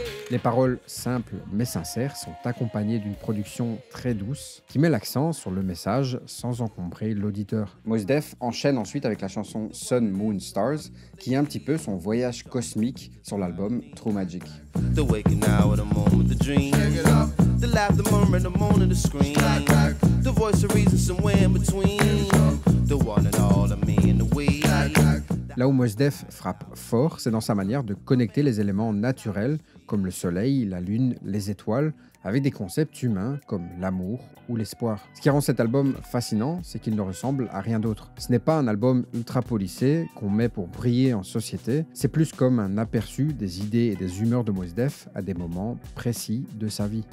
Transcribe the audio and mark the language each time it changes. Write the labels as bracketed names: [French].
[French] Les paroles simples mais sincères sont accompagnées d'une production très douce qui met l'accent sur le message sans encombrer l'auditeur. Mos Def enchaîne ensuite avec la chanson Sun, Moon, Stars qui est un petit peu son voyage cosmique sur l'album True Magic. [English] The waking hour, the moment, the dream, the laugh, the murmur, the moan, the scream, the voice of reason somewhere in between, the one and all of me and the we. [French] Là où Mos Def frappe fort, c'est dans sa manière de connecter les éléments naturels comme le soleil, la lune, les étoiles, avec des concepts humains comme l'amour ou l'espoir. Ce qui rend cet album fascinant, c'est qu'il ne ressemble à rien d'autre. Ce n'est pas un album ultra policé qu'on met pour briller en société, c'est plus comme un aperçu des idées et des humeurs de Mos Def à des moments précis de sa vie.